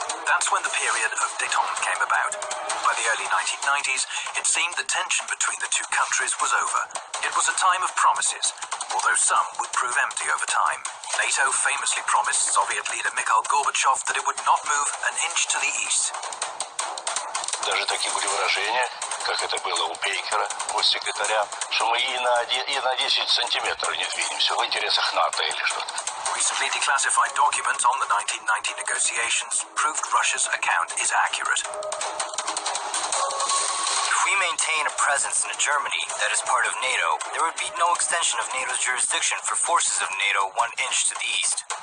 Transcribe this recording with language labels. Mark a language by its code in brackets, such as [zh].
[en] That's when the period of détente came about. By the early 1990s, it seemed the tension between the two countries was over. It was a time of promises, although some would prove empty over time. NATO famously promised Soviet leader Mikhail Gorbachev that it would not move an inch to the east. [ru] Даже такие были выражения, как это было у Бейкера, госсекретаря, что мы и на 10 сантиметров не двинемся в интересах НАТО или что-то. [en] Recently declassified documents on the 1990 negotiations proved Russia's account is accurate. If we maintain a presence in Germany that is part of NATO, there would be no extension of NATO's jurisdiction for forces of NATO 1 inch to the east.